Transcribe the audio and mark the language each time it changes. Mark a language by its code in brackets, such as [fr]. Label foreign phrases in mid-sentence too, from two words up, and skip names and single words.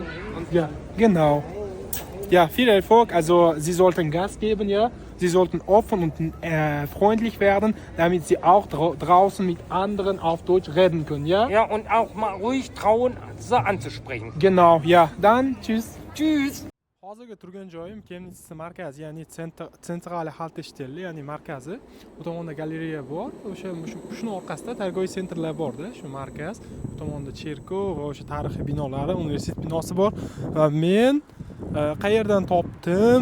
[de] Ja, genau. Ja, viel Erfolg. Also Sie sollten Gas geben, ja. Sie sollten offen und freundlich werden, damit Sie auch draußen mit anderen auf Deutsch reden können, ja? Ja, und auch mal ruhig trauen, sie anzusprechen. Genau, ja. Dann tschüss. Tschüss! [uz] Hozirgi turgan joyim Chemnitz markazi, ya'ni sentrali haltestelle, ya'ni markazi. Bu tomonda galereya bor. Shuni orqasida targoviy sentrlar borda, shu markaz. Bu tomonda cherkov va o'sha tarixiy binolari, universitet binosi bor. Va men qayerdan topdim?